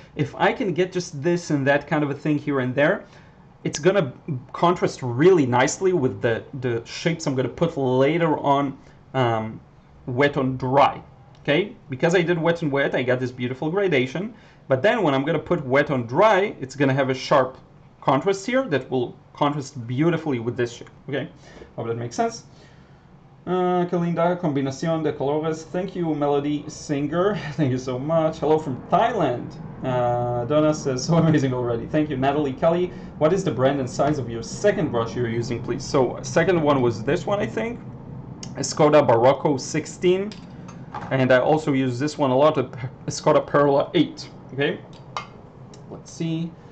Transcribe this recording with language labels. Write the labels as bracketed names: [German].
[English] If I can get just this and that kind of a thing here and there, it's gonna contrast really nicely with the shapes I'm gonna put later on wet on dry. Okay, because I did wet and wet, I got this beautiful gradation, but then when I'm gonna put wet on dry, it's gonna have a sharp contrast here that will contrast beautifully with this shape. Okay, hope that makes sense. [Spanish] Qué linda combinación de colores. [English] Thank you, Melody Singer. Thank you so much. Hello from Thailand. Donna says, so amazing already. Thank you. Natalie Kelly, what is the brand and size of your second brush you're using, please? So second one was this one, I think. Escoda Barocco 16. And I also use this one a lot, Escoda Perla 8. Okay, let's see.